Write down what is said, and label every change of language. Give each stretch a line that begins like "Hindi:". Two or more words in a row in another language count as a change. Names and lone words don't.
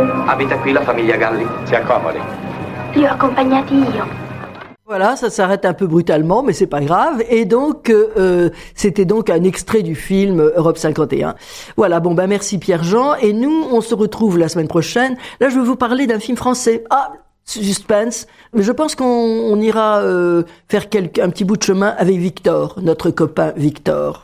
Italian: Abita qui la famiglia Galli? Si accomodi. Li ho accompagnati io.
French: Voilà, ça s'arrête un peu brutalement, mais c'est pas grave. Et donc, c'était donc un extrait du film Europe 51. Voilà, bon, merci Pierre-Jean. Et nous, on se retrouve la semaine prochaine. Là, je vais vous parler d'un film français. Ah, suspense. Mais je pense qu'on ira faire un petit bout de chemin avec Victor, notre copain Victor.